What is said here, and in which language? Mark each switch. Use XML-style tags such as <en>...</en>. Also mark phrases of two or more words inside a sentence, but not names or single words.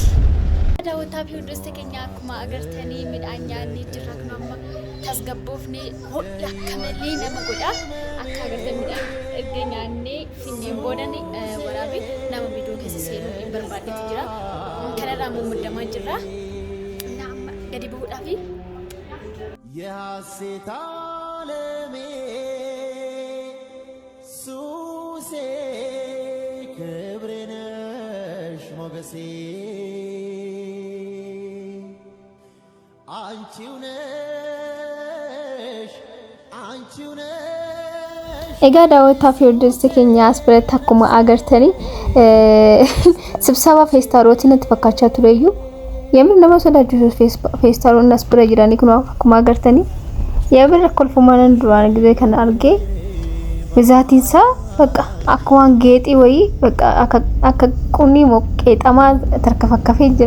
<om>Daawwataa fi hordoftoota keenya akkuma agartanii midhaan nyaanni jira kun amma tasgabboofne hodhi akka malee nama godha. Akka agartan midhaan erga nyaannee finneen boodan waraabee nama bidoo keessa seenuu hin barbaadetu jira. Kanarraa mummudamaa jira. Amma gadi bu'uudhaaf</om> <am>የሐሴት ዓለሜ ሱሴ ክብሬ ነሽ ሞገሴ አንቺው ነሽ</am> <om>egaa daawwataa fi hordoftoota keenya as biratti akkuma agartanii sibsaba feestaalootiin itti fakkaachaa tureyyuu yemmuu nama sodaachisu feestaaloonni as bira jiranii kun akkuma agartanii yemmuu kolfumaan duraan gisee kan argee bizaatiinsaa bakka akka waan geexii wayii bakka akka qunnii moqqeexamaa tarkafakkafee jira.</om>